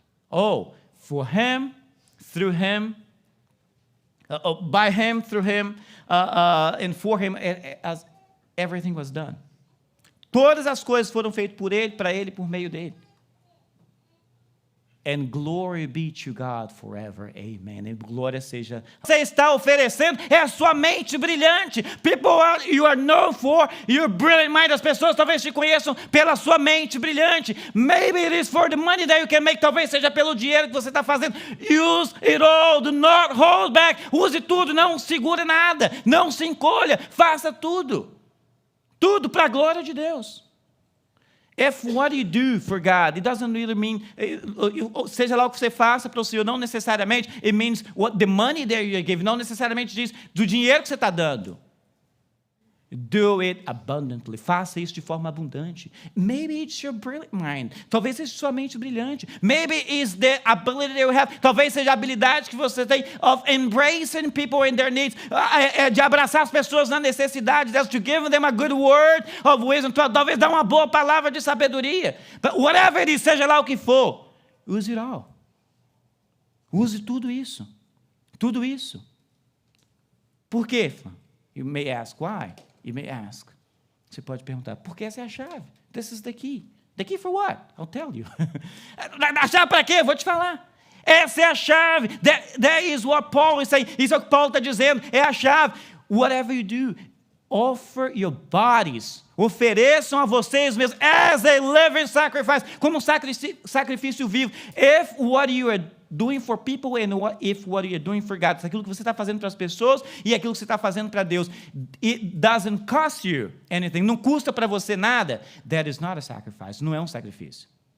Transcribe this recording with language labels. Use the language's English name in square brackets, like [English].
[English] Oh, for Him, through Him, by Him, through Him, and for Him, as everything was done. [Portuguese] Todas as coisas foram feitas por Ele, para Ele, por meio dEle. [English] And glory be to God forever. Amen. [Portuguese] E glória seja. Você está oferecendo é a sua mente brilhante. [English] You are known for your brilliant mind. [Portuguese] As pessoas talvez te conheçam pela sua mente brilhante. [English] Maybe it is for the money that you can make. [Portuguese] Talvez seja pelo dinheiro que você está fazendo. [English] Use it all. Do not hold back. [Portuguese] Use tudo. Não segure nada. Não se encolha. Faça tudo. Tudo para a glória de Deus. [English] If what you do for God, it doesn't really mean, [Portuguese] seja lá o que você faça para o Senhor, não necessariamente, [English] it means what the money that you give, [Portuguese] não necessariamente diz do dinheiro que você está dando. [English] Do it abundantly. [Portuguese] Faça isso de forma abundante. [English] Maybe it's your brilliant mind. [Portuguese] Talvez seja sua mente brilhante. [English] Maybe it's the ability that you have. [Portuguese] Talvez seja a habilidade que você tem [English] of embracing people in their needs. [Portuguese] De abraçar as pessoas na necessidade delas. [English] To give them a good word of wisdom. [Portuguese] Talvez dar uma boa palavra de sabedoria. [English] But whatever it is, [Portuguese] seja lá o que for, [English] use it all. [Portuguese] Use tudo isso. Tudo isso. Por quê? [English] You may ask why. You may ask. [Portuguese] Você pode perguntar, por que essa é a chave? [English] This is the key. The key for what? I'll tell you. [Portuguese] A chave para quê? Vou te falar. Essa é a chave. [English] That is what Paul is saying. [Portuguese] Isso é o que Paulo está dizendo. É a chave. [English] Whatever you do, offer your bodies. [Portuguese] Ofereçam a vocês mesmos [English] as a living sacrifice. [Portuguese] Como um sacrifício vivo. [English] If what you are doing for people and if what you're doing for God, [Portuguese] aquilo que você está fazendo para as pessoas e aquilo que você está fazendo para Deus, [English] it doesn't cost you anything, [Portuguese] não custa para você nada, [English] that is not a sacrifice, [Portuguese] não é um sacrifício.